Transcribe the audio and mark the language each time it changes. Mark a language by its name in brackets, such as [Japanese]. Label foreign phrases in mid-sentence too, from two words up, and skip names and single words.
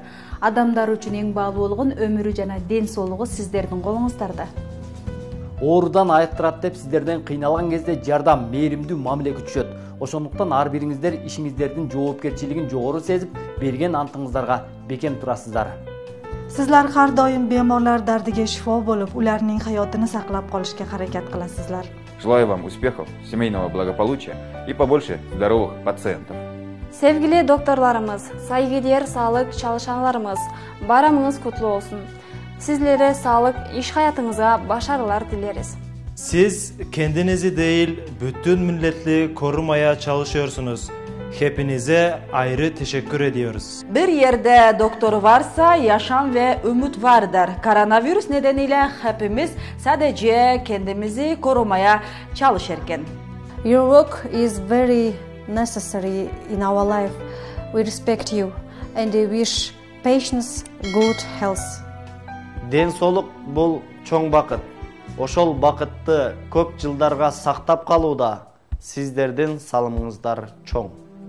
[Kyrgyz] Адамдар үчүн эң баалуу болгон өмүрү жана ден соолугу сиздердин колуңуздарда. Оорудан айыктырат деп сиздерден кыйналган кезде жардам, мээримдүү мамиле күтүшөт. Ошондуктан ар бириңиздер ишиңиздердин жоопкерчилигин жогору сезип, берген антыңыздарга бекем турасыздар. [Uzbek] Sizlar har doim bemorlar dardiga shifo bo'lib, ularning hayotini saqlab qolishga harakat qilasizlar. [Russian] Желаю вам успехов, семейного благополучия и побольше здоровых пациентов. [Turkish] Sevgili doktorlarımız, saygıdeğer sağlık çalışanlarımız, bayramınız kutlu olsun. Sizlere sağlık, iş hayatınıza başarılar dileriz. Siz kendinizi değil, bütün milletli korumaya çalışıyorsunuz. Hepinize ayrı teşekkür ediyoruz. Bir yerde doktoru varsa yaşam ve ümit vardır. Koronavirüs nedeniyle hepimiz sadece kendimizi korumaya çalışırken. [English] Your work is very necessary in our life. We respect you and we wish patients good health. [Kyrgyz] Ден соолук бул чоң бакыт. Ошол бакытты көп жылдарга сактап калууда сиздердин салымыңыздар чоң.